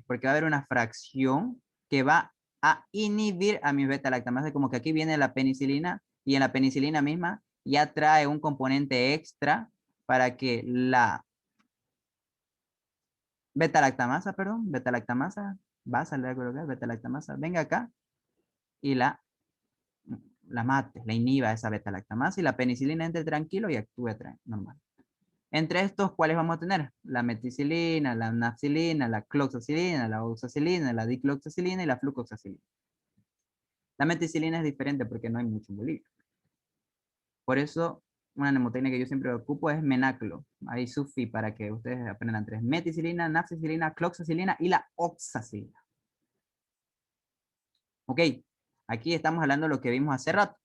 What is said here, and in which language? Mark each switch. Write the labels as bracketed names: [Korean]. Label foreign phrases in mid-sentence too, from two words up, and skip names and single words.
[Spanish] Porque va a haber una fracción que va a inhibir a mi beta-lactamasa, como que aquí viene la penicilina y en la penicilina misma ya trae un componente extra para que la beta-lactamasa, perdón, beta-lactamasa, vas a colocar beta-lactamasa, venga acá y la mate, la inhiba esa beta-lactamasa y la penicilina entre tranquilo y actúe normal. Entre estos, ¿cuáles vamos a tener? La meticilina, la nafcilina, la cloxacilina, la oxacilina, la dicloxacilina y la flucoxacilina. La meticilina es diferente porque no hay mucho bolígrafo. Por eso, una mnemotecnia que yo siempre ocupo es menaclo. Ahí sufi para que ustedes aprendan tres. Meticilina, nafcilina, cloxacilina y la oxacilina. Ok, aquí estamos hablando de lo que vimos hace rato.